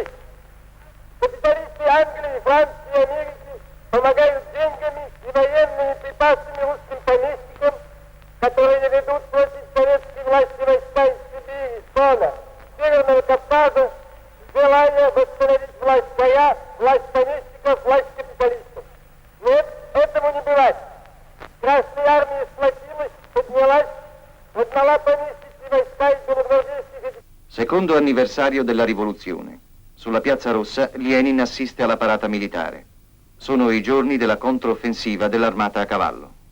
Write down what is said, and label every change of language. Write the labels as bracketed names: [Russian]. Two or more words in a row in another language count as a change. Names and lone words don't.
[Russian] Капиталисты Англии, Франции и Америки помогают деньгами и военными припасами русским помещикам, которые ведут против советской власти войска из Сибири, Дона, Северного Кавказа, желая восстановить власть своя, власть помещиков, власть капиталистов. Нет, этому не бывать. Красная армия сплотилась, поднялась, отдала помещичьи войска из белогвардейских. [Italian] Secondo anniversario della rivoluzione. Sulla Piazza Rossa Lenin assiste alla parata militare. Sono i giorni della controffensiva dell'armata a cavallo.